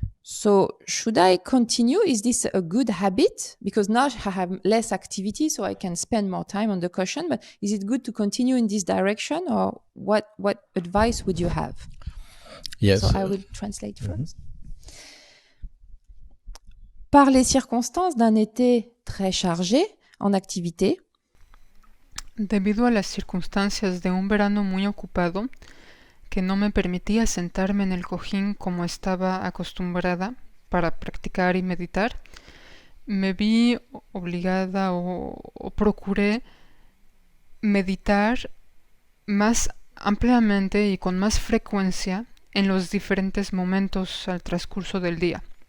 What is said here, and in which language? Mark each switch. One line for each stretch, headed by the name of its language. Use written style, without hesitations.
English: So should I continue? Is this a good habit? Because now I have less activity, so I can spend more time on the cushion. But is it good to continue in this direction, or what advice would you have? Yes. So I will translate first.
French: Par les circonstances d'un été très chargé en activité,
Spanish: Debido a las circunstancias de un verano muy ocupado, que no me permitía sentarme en el cojín como estaba acostumbrada para practicar y meditar, me vi obligada o procuré meditar más ampliamente y con más frecuencia en los diferentes momentos al transcurso del día.